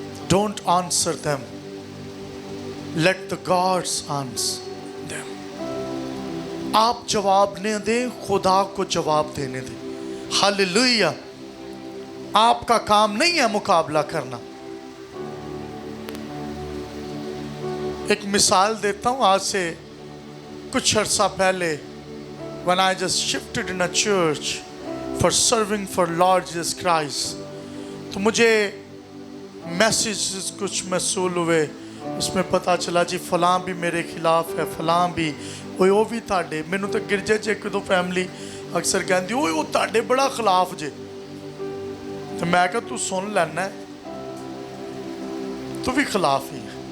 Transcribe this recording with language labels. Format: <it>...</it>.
<en>Don't answer them, let the gods answer them.</en> <hi>आप जवाब न दें, खुदा को जवाब देने दें। हालेलुया। आपका काम नहीं है मुकाबला करना। एक मिसाल देता हूँ। आज से कुछ अर्सा पहले,</hi> <en>when I just shifted in a church for serving for Lord Jesus Christ,</en> <hi>तो मुझे मैसेजेस कुछ मसूल हुए। उसमें पता चला जी फलां भी मेरे खिलाफ है, फलां भी, वो भी ताड़े।</hi> <pa>मैनू तो गिरजे च एक दो फैमिली अक्सर कहती वो ताड़े बड़ा खिलाफ जे।</pa> <hi>तो मैं कहा तू सुन लेना, तू भी खिलाफ ही है।</hi>